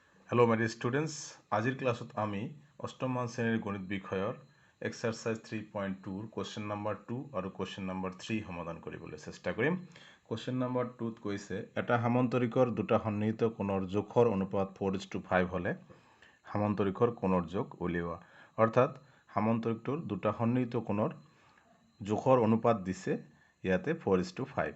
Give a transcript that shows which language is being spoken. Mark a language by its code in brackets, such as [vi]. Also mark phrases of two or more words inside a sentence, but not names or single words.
[en] hello my dear students [as] আজিৰ ক্লাছত আমি অষ্টম মান শ্ৰেণীৰ গণিত বিষয়ৰ এক্সাৰছাইজ 3.2 [en] question number 2 [as] और [en] question number 3 [as] समाधान কৰিবলৈ চেষ্টা কৰিম। [en] question number 2 [as] কৈছে এটা সামান্তৰিকৰ দুটা সন্নিহিত কোণৰ জোখৰ অনুপাত 4:5 হলে সামান্তৰিকৰ কোণৰ যোগ উলিওৱা। অৰ্থাৎ সামান্তৰিকটোৰ দুটা সন্নিহিত কোণৰ জোখৰ অনুপাত দিছে ইয়াতে 4:5।